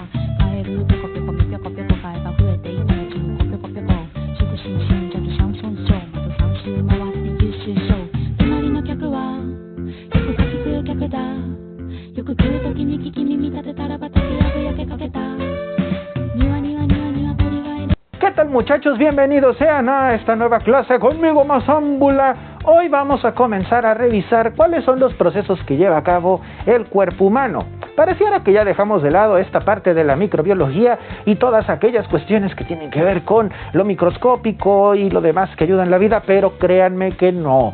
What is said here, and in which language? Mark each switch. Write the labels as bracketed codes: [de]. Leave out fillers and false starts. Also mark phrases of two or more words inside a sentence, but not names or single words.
[ja] カエルぴょこぴょこみぴょこぴょこ買えば増えて今や15ぴょこぴょこ。祝新春ジャズサンソンショーまた3週回って優秀賞。隣の客はよく柿食う客だ。よく食う時に聞き耳立てたら畑やぶ焼けかけた。庭には鳥がいる。 [es] ¿Qué tal, muchachos? Bienvenidos sean a esta nueva clase conmigo, Mazámbula. Hoy vamos a comenzar a revisar cuáles son los procesos que lleva a cabo el cuerpo humano. Pareciera que ya dejamos de lado esta parte de la microbiología y todas aquellas cuestiones que tienen que ver con lo microscópico y lo demás que ayuda en la vida, pero créanme que no.